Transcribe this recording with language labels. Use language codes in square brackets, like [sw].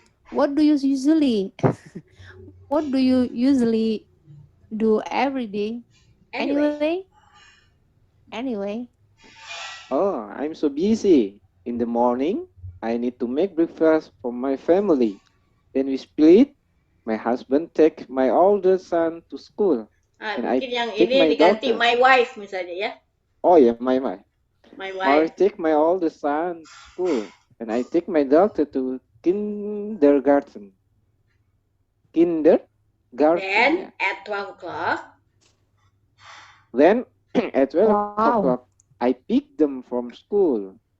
[en] What do you usually do every day? Anyway. Oh, I'm so busy. In the morning, I need to make breakfast for my family. Then we split. My husband take my older son to school. [id] And mungkin yang ini diganti [en] my wife [id] misalnya ya. [en] Oh ya, my wife. I take my older son to school. And I take my daughter to kindergarten. Then at 12 o'clock. Then at 12 o'clock, I pick them from school.